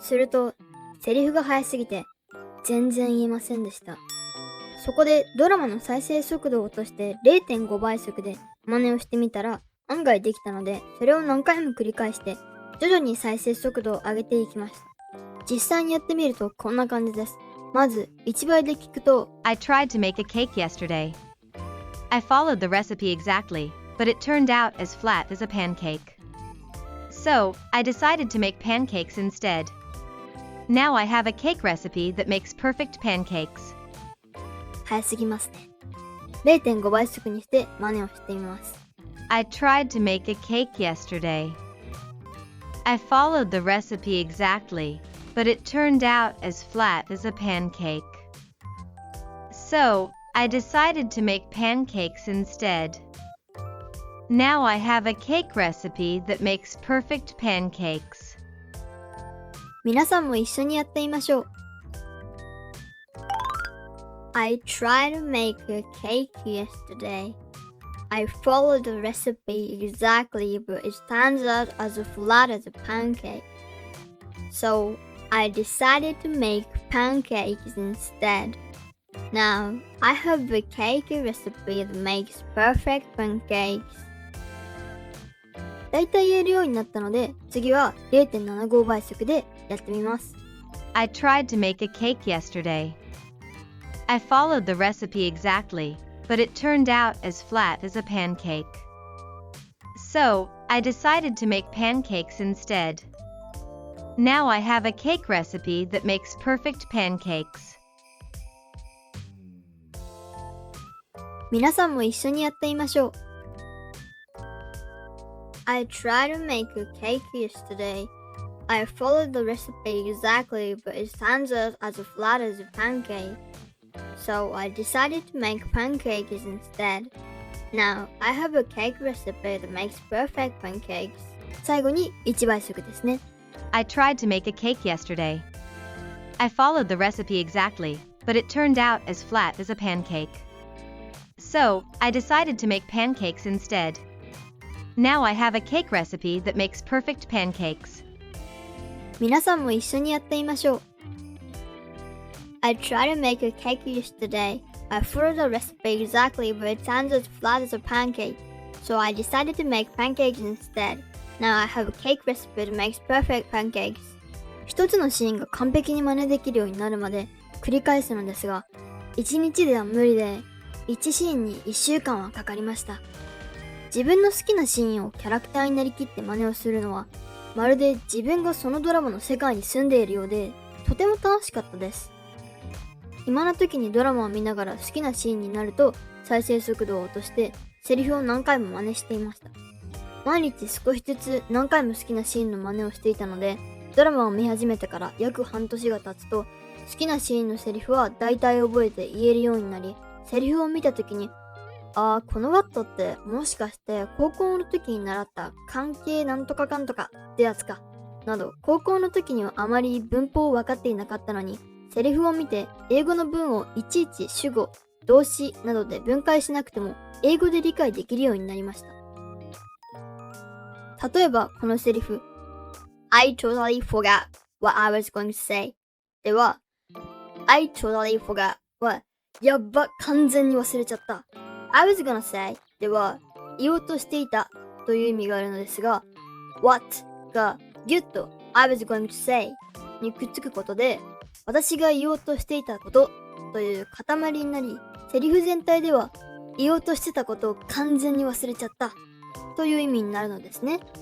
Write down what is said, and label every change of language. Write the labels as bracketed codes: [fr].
[ja] するとセリフが速すぎて全然言えませんでした。そこでドラマの再生速度を落として 0.5 倍速で真似をしてみたら案外できたので、それを何回も繰り返して徐々に再生速度を上げていきました。実際にやってみるとこんな感じです。まず1倍で聞くと [en] I tried to make a cake yesterday. I followed the recipe exactly, but it turned out as flat as a pancake. So, I decided to make pancakes instead. Now I have a cake recipe that makes perfect pancakes. [ja] 早すぎますね。 0.5 倍速にして真似をしてみます。 [en] I tried to make a cake yesterday. I followed the recipe exactly, but it turned out as flat as a pancake. So, I decided to make pancakes instead. Now I have a cake recipe that makes perfect pancakes. [ja] 皆さんも一緒にやってみましょう。 [en] I tried to make a cake yesterday. I followed the recipe exactly, but it turns out as flat as a pancake. So I decided to make pancakes instead. Now I have a cake recipe that makes perfect pancakes. [ja] だいたい言えるようになったので、次は 0.75 倍速でやってみます。 [en] I tried to make a cake yesterday. I followed the recipe exactly, but it turned out as flat as a pancake. So, I decided to make pancakes instead. Now I have a cake recipe that makes perfect pancakes. [ja] 皆さんも一緒にやってみましょう。 [en] I tried to make a cake yesterday. I followed the recipe exactly, but it turns out as flat as a pancake. So I decided to make pancakes instead. Now I have a cake recipe that makes perfect pancakes. [ja] 最後に1倍速ですね。 [en] I tried to make a cake yesterday. I followed the recipe exactly, but it turned out as flat as a pancake. So, I decided to make pancakes instead. Now I have a cake recipe that makes perfect pancakes. [ja] 皆さんも一緒にやってみましょう。 [en] I tried to make a cake yesterday. I followed the recipe exactly, but it turns as flat as a pancake. So I decided to make pancakes instead. Now I have a cake recipe that makes perfect pancakes. [ja] 一つのシーンが完璧に真似できるようになるまで繰り返すのですが、1日では無理で、1シーンに1週間はかかりました。自分の好きなシーンをキャラクターになりきって真似をするのは、まるで自分がそのドラマの世界に住んでいるようで、とても楽しかったです。暇な時にドラマを見ながら好きなシーンになると再生速度を落としてセリフを何回も真似していました。毎日少しずつ何回も好きなシーンの真似をしていたので、ドラマを見始めてから約半年が経つと好きなシーンのセリフは大体覚えて言えるようになり、セリフを見た時にこのワットってもしかして高校の時に習った関係なんとかかんとかってやつかなど、高校の時にはあまり文法を分かっていなかったのに、セリフを見て英語の文をいちいち主語、動詞などで分解しなくても英語で理解できるようになりました。例えばこのセリフ [en] I totally forgot what I was going to say [ja] では [en] I totally forgot [ja] はやっば完全に忘れちゃった。 [en] I was gonna say [ja] では言おうとしていたという意味があるのですが、 What がギュッと [en] I was going to say [ja] にくっつくことで、私が言おうとしていたことという塊になり、セリフ全体では言おうとしてたことを完全に忘れちゃったという意味になるのですね。